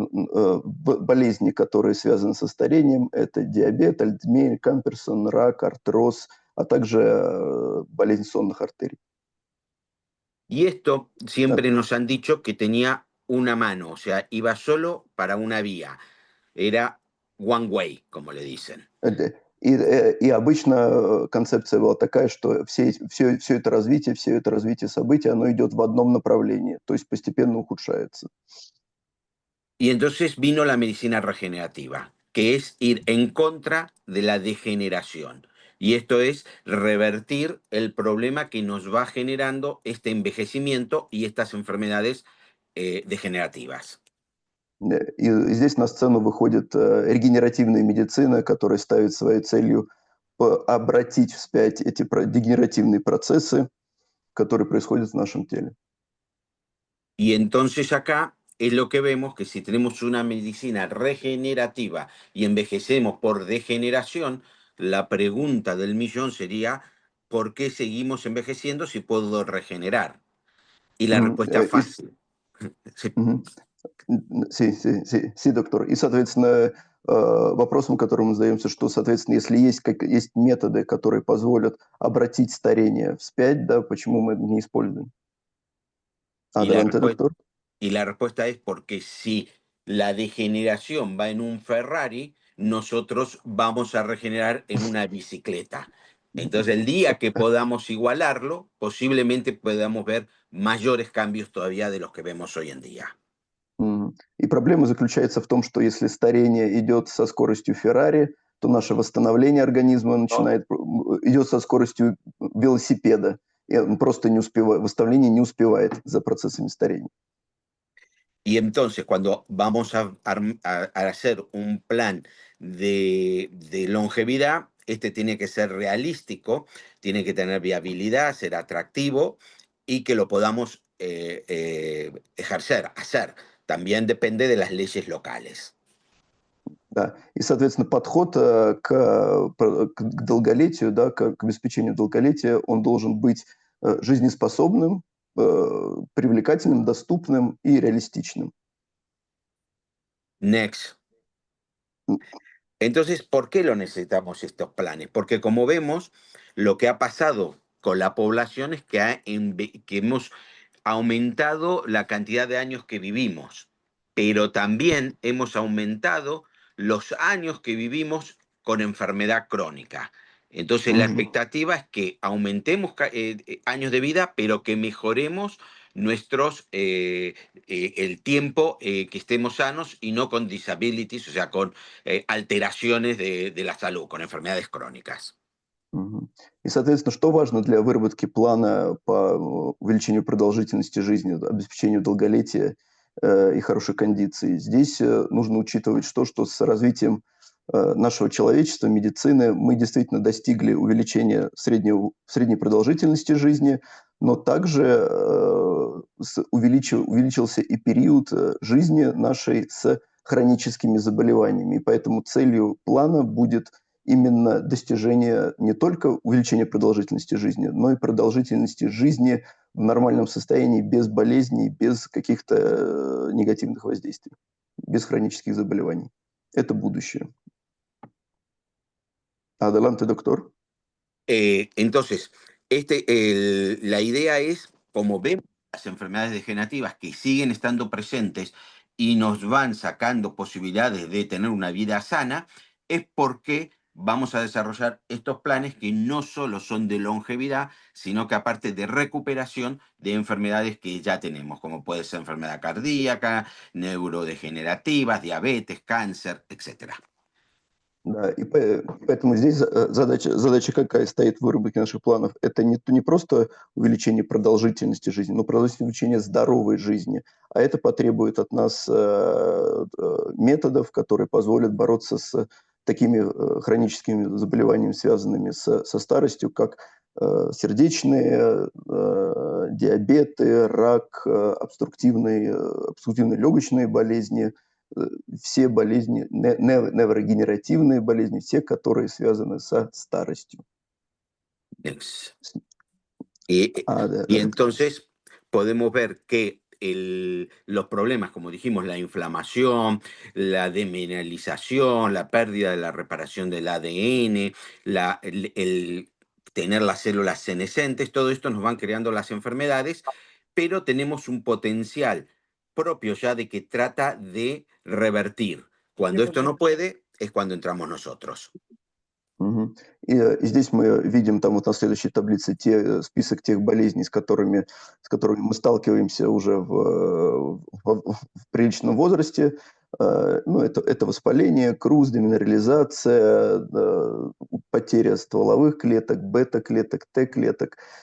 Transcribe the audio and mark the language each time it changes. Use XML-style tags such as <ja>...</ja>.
<ru>болезни, которые связаны со старением. Это диабет, Альцгеймер, Камперсон, рак, артроз, а также болезнь сонных артерий.</ru> <es>Y esto siempre nos han dicho que tenía una mano, o sea, iba solo para una vía. Era</es> <en>one way,</en> <es>como le dicen.</es> <ru>И обычно концепция была такая, что все это развитие событий, оно идет в одном направлении, то есть постепенно ухудшается.</ru> <es>Y entonces vino la medicina regenerativa, que es ir en contra de la degeneración. Y esto es revertir el problema que nos va generando este envejecimiento y estas enfermedades degenerativas.</es> <ru>И здесь на сцену выходит регенеративная медицина, которая ставит своей целью обратить вспять эти дегенеративные процессы, которые происходят в нашем теле.</ru> <es>Y entonces acá es lo que vemos, que si tenemos una medicina regenerativa y envejecemos por degeneración, la pregunta del millón sería, ¿por qué seguimos envejeciendo si puedo regenerar? Y la respuesta es fácil. Sí, doctor.</es> <ru>И, соответственно, вопросом, которым мы задаемся, что, соответственно, если есть методы, которые позволят обратить старение вспять, да, почему мы это не используем?</ru> <es>Adelante, doctor. Y la respuesta es porque si la degeneración va en un Ferrari, nosotros vamos a regenerar en una bicicleta. Entonces, el día que podamos igualarlo, posiblemente podamos ver mayores cambios todavía de los que vemos hoy en día.</es> <ru>И проблема заключается в том, что если старение идет со скоростью Феррари, то наше восстановление организма идет со скоростью велосипеда. И он просто восстановление не успевает за процессами старения.</ru> <es>Y entonces, cuando vamos a hacer un plan de longevidad, este tiene que ser realístico, tiene que tener viabilidad, ser atractivo y que lo podamos ejercer, hacer. También depende de las leyes locales.</es> <ru>Да. И, соответственно, подход к долголетию, да, к обеспечению долголетия, он должен быть жизнеспособным, привлекательным, доступным и реалистичным.</ru> <en>Next.</en> <es>Entonces, ¿por qué lo necesitamos estos planes? Porque como vemos, lo que ha pasado con la población es que hemos aumentado la cantidad de años que vivimos, pero también hemos aumentado los años que vivimos con enfermedad crónica. Entonces, la expectativa es que aumentemos años de vida, pero que mejoremos el tiempo que estemos sanos y no con disabilities, o sea, con alteraciones de la salud, con enfermedades crónicas.</es> <ru>И, соответственно, что важно для выработки плана по увеличению продолжительности жизни, обеспечению долголетия и хорошей кондиции? Здесь нужно учитывать что с развитием нашего человечества, медицины, мы действительно достигли увеличения средней продолжительности жизни, но также увеличился и период жизни нашей с хроническими заболеваниями. И поэтому целью плана будет именно достижение не только увеличения продолжительности жизни, но и продолжительности жизни в нормальном состоянии, без болезней, без каких-то негативных воздействий, без хронических заболеваний. Это будущее.</ru> <es>Adelante, doctor. Entonces, la idea es, como vemos las enfermedades degenerativas que siguen estando presentes y nos van sacando posibilidades de tener una vida sana, es porque vamos a desarrollar estos planes que no solo son de longevidad, sino que aparte de recuperación de enfermedades que ya tenemos, como puede ser enfermedad cardíaca, neurodegenerativas, diabetes, cáncer, etc.</es> <ru>Да, и поэтому здесь задача какая стоит в выработке наших планов. Это не просто увеличение продолжительности жизни, но увеличение здоровой жизни. А это потребует от нас методов, которые позволят бороться с такими хроническими заболеваниями, связанными со старостью, как сердечные, диабеты, рак, обструктивные легочные болезни, все болезни, неврогенеративные болезни, все, которые связаны со старостью.</ru> <es>Y entonces podemos ver que los problemas, como dijimos, la inflamación, la demineralización, la pérdida de la reparación del ADN, el tener las células senescentes, todo esto nos van creando las enfermedades, pero tenemos un potencial propio ya de que trata de revertir. Cuando esto no puede, es cuando entramos nosotros. Мгм.</es> <ru>И здесь мы видим там вот на следующей таблице список тех болезней, с которыми мы сталкиваемся уже в приличном возрасте. Ну, это воспаление, КРУС, деминерализация, потеря стволовых клеток, бета-клеток, Т-клеток.</ru>